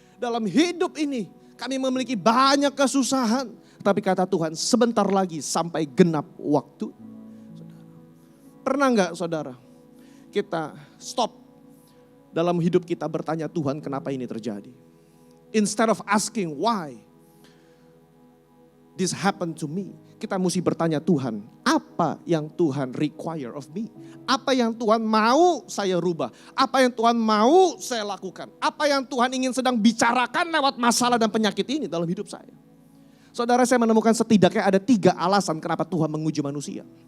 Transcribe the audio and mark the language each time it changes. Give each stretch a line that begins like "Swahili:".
Indonesian: Dalam hidup ini kami memiliki banyak kesusahan. Tapi kata Tuhan sebentar lagi sampai genap waktu. Pernah nggak saudara kita stop dalam hidup kita bertanya, Tuhan kenapa ini terjadi?
English: Instead of asking why this happened to me.
Indonesian: Kita mesti bertanya, Tuhan apa yang Tuhan
English: require of me?
Indonesian: Apa yang Tuhan mau saya rubah? Apa yang Tuhan mau saya lakukan? Apa yang Tuhan ingin sedang bicarakan lewat masalah dan penyakit ini dalam hidup saya? Saudara, saya menemukan setidaknya ada 3 alasan kenapa Tuhan menguji manusia.